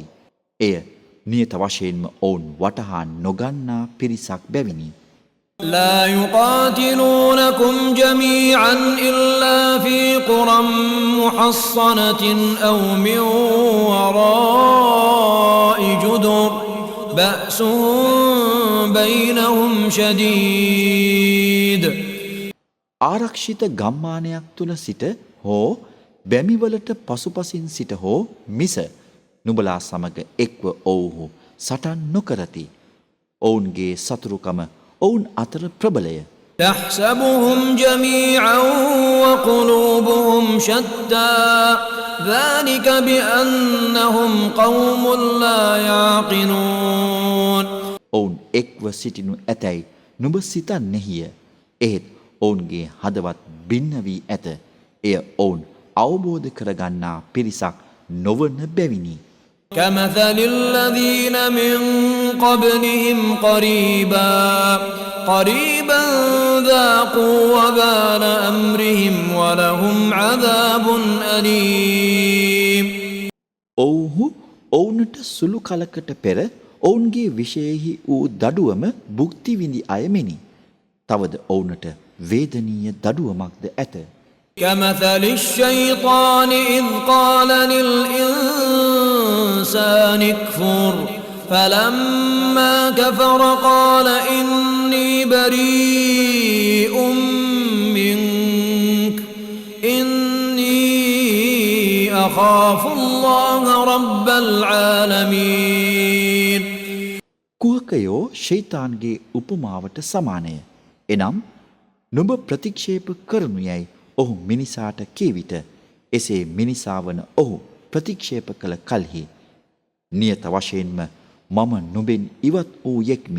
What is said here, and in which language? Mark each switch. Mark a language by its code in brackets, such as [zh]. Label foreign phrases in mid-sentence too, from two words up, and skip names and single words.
[si] එය නියත වශයෙන්ම ඔවුන් වටහා නොගන්නා පිරිසක් බැවිනි. [ar] لا يقاتلونكم جميعا إلا في قرى محصنة أو من وراء جدر بأسهم بينهم شديد. [si] ආරක්ෂිත ගම්මානයක් තුල සිට හෝ බැමිවලට පසුපසින් සිට හෝ මිස නුඹලා සමග එක්ව ඔවුහු සටන් නොකරති. ඔවුන්ගේ සතුරුකම ඔවුන් අතර ප්‍රබලය. [ar] تحسبهم جميعا وقلوبهم شتى ذلك بأنهم قوم لا يعقلون. [si] ඔවුන් එක්ව සිටිනු ඇතැයි නුඹ සිතන්නේහිය. එහෙත් ඔවුන්ගේ හදවත් බින්න වී ඇත. එය ඔවුන් අවබෝධ කරගන්නා පිරිසක් නොවන බැවිනි. [ar] كمثل الذين من قبلهم قريبا ذاقوا وبال أمرهم ولهم عذاب أليم. [si] ඔවුහු ඔවුනට සුළු කලකට පෙර ඔවුන්ගේ විශේෂෙහි වූ දඩුවම භුක්ති විඳි අය මෙනි. තවද ඔවුනට වේදනීය දඩුවමක්ද ඇත. [ar] كمثل الشيطان إذ قال للإنسان اكفر فلما كفر قال إني بريء منك إني أخاف الله رب العالمين. [si] කුහකයෝ ෂයිතාන්ගේ උපමාවට සමානය. එනම් නුඹ ප්‍රතික්ෂේප කරනු යයි ඔහු මිනිසාට කී විට එසේ මිනිසා වන ඔහු ප්‍රතික්ෂේප කළ කල්හි නියත වශයෙන්ම මම නුඹෙන් ඉවත් වූ යෙක්මි.